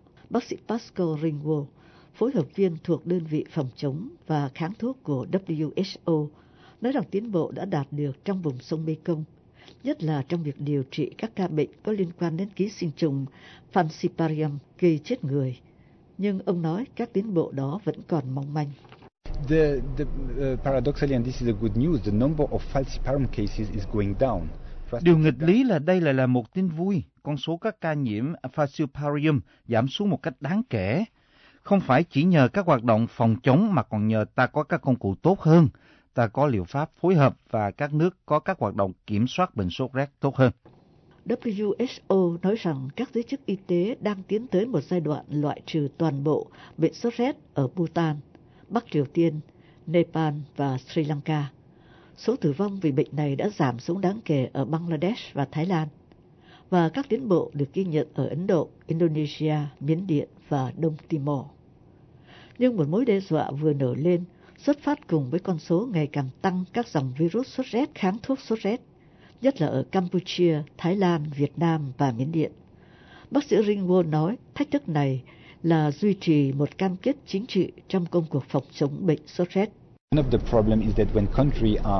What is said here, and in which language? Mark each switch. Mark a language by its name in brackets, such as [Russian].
[Vietnamese] Bác sĩ Pascal Ringwald, phối hợp viên thuộc đơn vị phòng chống và kháng thuốc của WHO, nói rằng tiến bộ đã đạt được trong vùng sông Mekong, nhất là trong việc điều trị các ca bệnh có liên quan đến ký sinh trùng Falciparum gây chết người. Nhưng ông nói các tiến bộ đó vẫn còn mong manh. [English] Paradoxically, and this is the good news, the number of Falciparum cases is going down. [Vietnamese] Điều nghịch lý là đây lại là một tin vui. Con số các ca nhiễm Falciparum giảm xuống một cách đáng kể. Không phải chỉ nhờ các hoạt động phòng chống mà còn nhờ ta có các công cụ tốt hơn. Ta có liệu pháp phối hợp và các nước có các hoạt động kiểm soát bệnh sốt rét tốt hơn. WHO nói rằng các giới chức y tế đang tiến tới một giai đoạn loại trừ toàn bộ bệnh sốt rét ở Bhutan, Bắc Triều Tiên, Nepal và Sri Lanka. Số tử vong vì bệnh này đã giảm xuống đáng kể ở Bangladesh và Thái Lan. Và các tiến bộ được ghi nhận ở Ấn Độ, Indonesia, Miến Điện và Đông Timor. Nhưng một mối đe dọa vừa nổi lên xuất phát cùng với con số ngày càng tăng các dòng virus sốt rét kháng thuốc sốt rét, nhất là ở Campuchia, Thái Lan, Việt Nam và Miến Điện. Bác sĩ Ringwald nói thách thức này là duy trì một cam kết chính trị trong công cuộc phòng chống bệnh sốt rét. [English] One of the problem is that when country